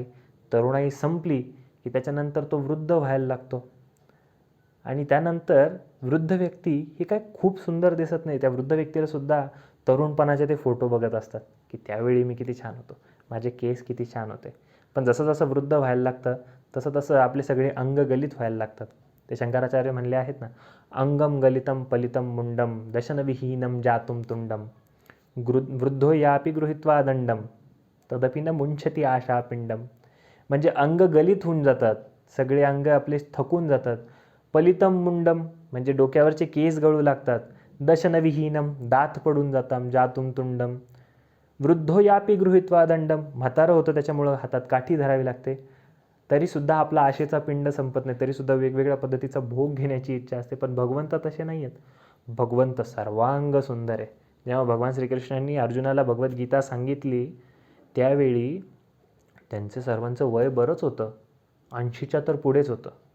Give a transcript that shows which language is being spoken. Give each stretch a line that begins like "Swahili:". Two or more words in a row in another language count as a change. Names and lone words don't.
Marathi: तरुणाई संपली की त्याच्यानंतर तो वृद्ध व्हायला लागतो, आणि त्यानंतर वृद्ध व्यक्ती हे काय खूप सुंदर दिसत नाही. त्या वृद्ध व्यक्तीला सुद्धा तरुणपणाचे ते फोटो बघत असतात की त्यावेळी मी किती छान होतो, माझे केस किती छान होते. पण जसं जसं वृद्ध व्हायला लागतं तसं तसं आपले सगळे अंग गलित व्हायला लागतात. ते शंकराचार्य म्हणले आहेत ना,
Sanskrit: अंगम गलितम पलितम मुंडम दशनविहीनम जातुम तुंडम वृद्धो यापी गृहीत्वा दंडम तदपि न मुंछती आशा पिंडम.
Marathi: म्हणजे अंग गलित होऊन जातात, सगळे अंग आपले थकून जातात.
Sanskrit: पलितम मुंडम
Marathi: म्हणजे डोक्यावरचे केस गळू लागतात. दशनविहीनम दात पडून जातात.
Sanskrit: जातुम तुंडम वृद्धो यापी गृहीत्वा दंडम
Marathi: म्हातारं होतं त्याच्यामुळं हातात काठी धरावी लागते. तरीसुद्धा आपला आशेचा पिंड संपत नाही, तरीसुद्धा वेगवेगळ्या पद्धतीचा भोग घेण्याची इच्छा असते. पण भगवंत तसे नाही आहेत. भगवंत सर्वांग सुंदर आहे. जेव्हा भगवान श्रीकृष्णांनी अर्जुनाला भगवद्गीता सांगितली त्यावेळी त्यांचं सर्वांचं वय बरंच होतं, 80च्या तर पुढेच होतं.